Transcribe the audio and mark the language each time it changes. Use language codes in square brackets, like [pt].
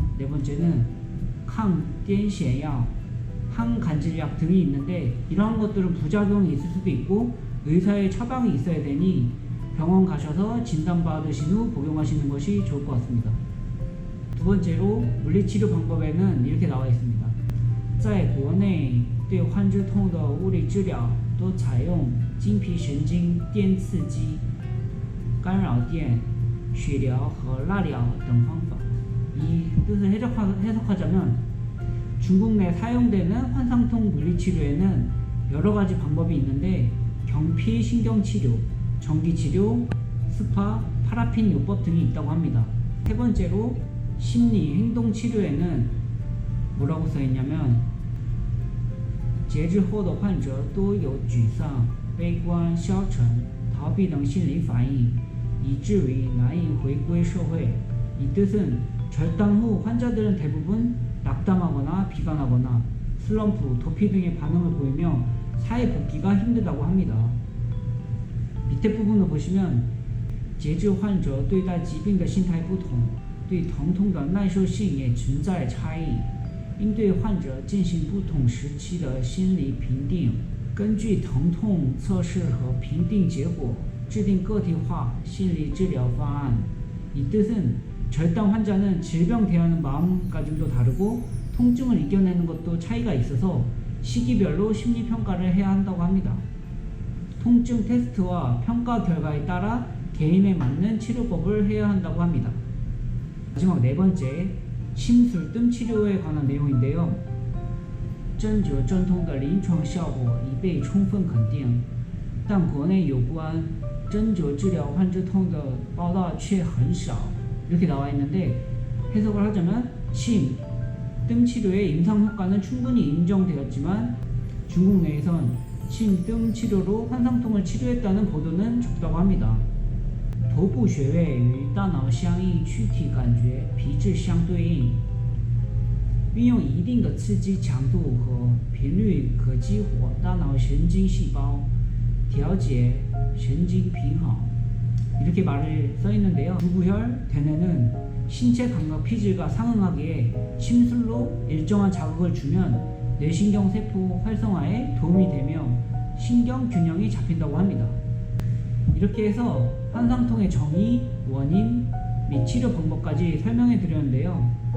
[ko] 네 번째는抗癫痫药, 항간질약 등이 있는데 이러한 것들은 부작용이 있을 수도 있고 의사의 처방이 있어야 되니 병원 가셔서 진단받으신 후 복용하시는 것이 좋을 것 같습니다. 두 번째로 물리치료 방법에는 이렇게 나와 있습니다. [zh] 在国内对患肢痛的物理治疗都采用经皮神经电刺激、干扰电、血疗和蜡疗等方法. [ko] 이 뜻을 해석하자면 중국 내 사용되는 환상통 물리치료에는 여러가지 방법이 있는데 경피 신경치료, 전기치료, 스파, 파라핀 요법 등이 있다고 합니다. 세 번째로 심리 행동치료에는 뭐라고 써있냐면 [zh] 截肢后的患者多有沮丧、悲观、消沉、逃避等心理反应，以至于难以回归社会. [ko] 이 뜻은 절단 후 환자들은 대부분 낙담하거나 비관하거나 슬럼프, 도피 등의 반응을 보이며 사회 복귀가 힘들다고 합니다. 밑에 부분을 보시면 [zh] 截肢患者对待疾病的心态不同，对疼痛的耐受性也存在差异，应对患者进行不同时期的心理评定，根据疼痛测试和评定结果制定个体化心理治疗方案. [ko] 이 뜻은 절단 환자는 질병 대하는 마음가짐도 다르고 통증을 이겨내는 것도 차이가 있어서 시기별로 심리평가를 해야 한다고 합니다. 통증 테스트와 평가 결과에 따라 개인에 맞는 치료법을 해야 한다고 합니다. 마지막 네 번째, 침술, 뜸치료에 관한 내용인데요. [zh] 针灸镇痛的临床效果已被充分肯定，但国内有关针灸治疗患者痛的报道却很少. [ko] 이렇게 나와 있는데 해석을 하자면 침, 뜸 치료의 임상 효과는 충분히 인정되었지만 중국 내에선 침, 뜸 치료로 환상통을 치료했다는 보도는 적다고 합니다. [zh] 头部穴位与大脑相应，躯体感觉皮质相对应，运用一定的刺激强度和频率可激活大脑神经细胞，调节神经平衡. [ko] 이렇게 말을 써 있는데요. 부부혈 대뇌는 신체 감각 피질과 상응하게 침술로 일정한 자극을 주면 뇌신경 세포 활성화에 도움이 되며 신경 균형이 잡힌다고 합니다. 이렇게 해서 환상통의 정의, 원인 및 치료 방법까지 설명해 드렸는데요.